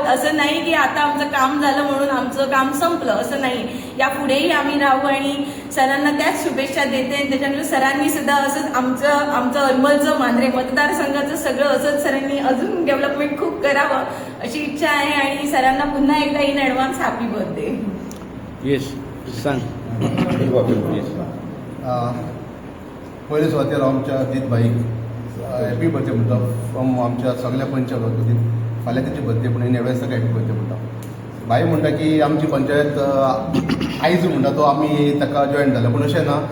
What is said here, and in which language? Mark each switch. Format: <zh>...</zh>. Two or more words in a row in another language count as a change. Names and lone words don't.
<mr>असं नाही की आता आमचं काम झालं म्हणून आमचं काम संपलं, असं नाही. या पुढेही आम्ही राहू आणि सरांना त्याच शुभेच्छा देते. आणि त्याच्यानंतर सरांनी सुद्धा असंच आमचं अर्मलचं मांजरे मतदारसंघाचं सगळं असंच सरांनी अजून डेव्हलपमेंट खूप करावं अशी इच्छा आहे. आणि सरांना पुन्हा एकदा</mr> <en>in advance happy birthday.</en> <mr>येस सांग.</mr> <kok>पयले सुवातेर आमच्या अजीतबाईक</kok> <en>happy birthday</en> <kok>म्हणटा फ्रॉम आमच्या सगळ्या पंचायत वतीन. फाल्यां तेची बर्थडे पूण एडवान्स ताका</kok> <en>happy birthday</en> <kok>म्हणटा. बाई म्हणटा की आमची पंचायत आयज म्हणटा तो आमी ताका जॉयन जाले, पूण अशें ना.</kok>